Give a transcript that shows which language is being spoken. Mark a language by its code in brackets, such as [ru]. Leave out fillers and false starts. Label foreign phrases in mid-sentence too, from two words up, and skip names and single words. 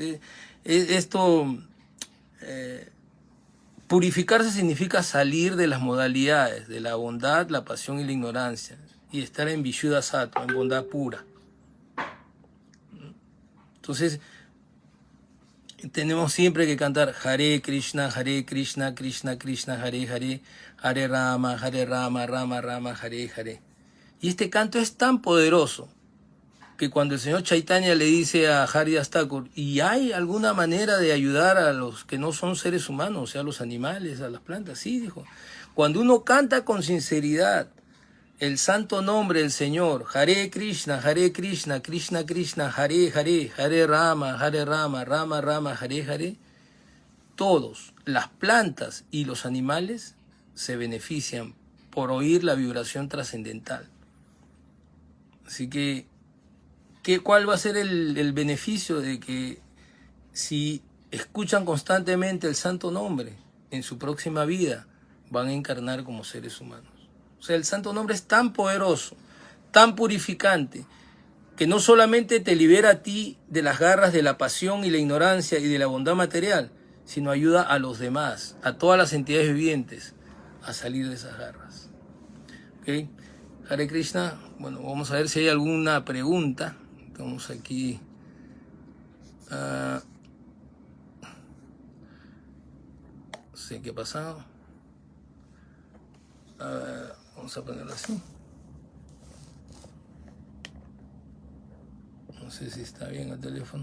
[es] Purificarse significa salir de las modalidades, de la bondad, la pasión y la ignorancia, y estar en [sa] Vishuddha Sattva, [es] en bondad pura. Entonces, tenemos siempre que cantar [sa] Hare Krishna, Krishna Krishna, Hare Hare, Hare Rama, Rama Rama, Hare Hare. [es] Y este canto es tan poderoso que cuando el señor Chaitanya le dice a Haridas Thakur, ¿y hay alguna manera de ayudar a los que no son seres humanos, o sea, a los animales, a las plantas? Sí, dijo. Cuando uno canta con sinceridad el santo nombre del Señor, [sa] Hare Krishna, Krishna Krishna, Hare Hare, Hare Rama, Rama Rama, Hare Hare, [es] todos, las plantas y los animales, se benefician por oír la vibración trascendental. Así que, ¿cuál va a ser el beneficio de que si escuchan constantemente el santo nombre, en su próxima vida van a encarnar como seres humanos? O sea, el santo nombre es tan poderoso, tan purificante, que no solamente te libera a ti de las garras de la pasión y la ignorancia y de la bondad material, sino ayuda a los demás, a todas las entidades vivientes, a salir de esas garras. ¿Ok? [sa] Hare Krishna. [es] Bueno, vamos a ver si hay alguna pregunta. Estamos aquí. No sé qué ha pasado. Vamos a ponerlo así. No sé si está bien el teléfono.